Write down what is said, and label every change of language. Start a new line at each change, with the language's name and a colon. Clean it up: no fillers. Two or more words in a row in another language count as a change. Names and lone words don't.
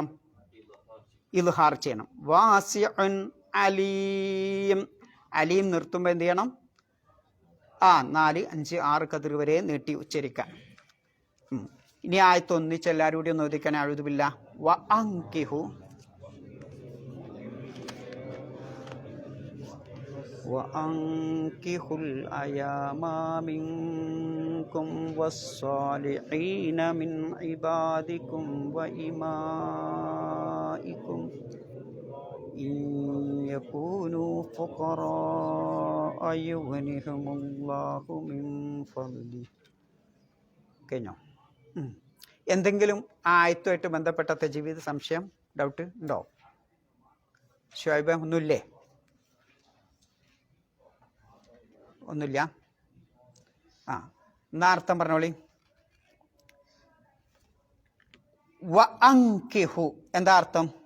Malayalam: ഇൽഹാർ ചെയ്യണം.
Arabic: واسع عليم,
Malayalam: അലീം നിർത്തുമ്പോൾ എന്ത് ചെയ്യണം? 4, 5, 6 കതിർ വരെ നീട്ടി ഉച്ചരിക്കാൻ. ഇനി ആയത്ത് ഒന്നിച്ച് എല്ലാവരും കൂടി ഒന്ന് ഓതിക്കാൻ.
Arabic: أعوذ بالله. وأنكحوا وأنكحوا الأيام منكم والصالحين من عبادكم وإمائكم إن يكونوا فقراء يغنهم الله من فضله.
Malayalam: കഴിഞ്ഞോ? എന്തെങ്കിലും ആയത്തുമായിട്ട് ബന്ധപ്പെട്ട തജ്വീദ് സംശയം, ഡൗട്ട് ഉണ്ടോ? ഷുഐബ് ഒന്നുമില്ലേ? ഒന്നുമില്ല. ആ എന്നാ അർത്ഥം പറഞ്ഞോളി.
Arabic: وأنكحوا
Malayalam: എന്താ അർത്ഥം?